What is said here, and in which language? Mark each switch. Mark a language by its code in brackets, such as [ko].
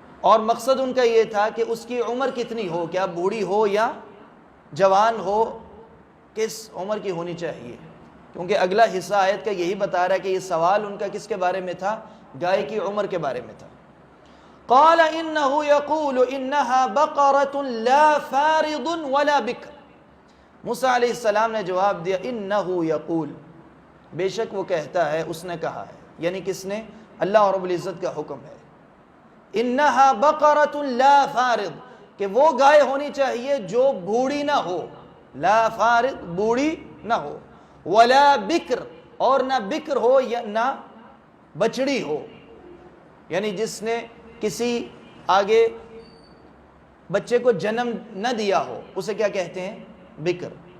[ur] اور مقصد ان کا یہ تھا کہ اس کی عمر کتنی ہو، کیا بوڑھی ہو یا جوان ہو، کس عمر کی ہونی چاہیے. کیونکہ اگلا حصہ آیت کا یہی بتا رہا ہے کہ یہ سوال ان کا کس کے بارے میں تھا؟ گائے کی عمر کے بارے میں تھا. [ar] قال انه يقول انها بقرة لا فارض ولا بكر. [ur] موسیٰ علیہ السلام نے جواب دیا [ar] انه يقول، [ur] بے شک وہ کہتا ہے، اس نے کہا ہے، یعنی کس نے؟ اللہ رب العزت کا حکم ہے. [ar] انها بقرة لا فارض، [ur] کہ وہ گائے ہونی چاہیے جو بوڑھی نہ ہو. [ar] لا فارض، [ur] بوڑھی نہ ہو. [ar] ولا بکر، [ur] اور نہ بکر ہو یا نہ بچڑی ہو، یعنی جس نے کسی آگے بچے کو جنم نہ دیا ہو اسے کیا کہتے ہیں؟ بکر.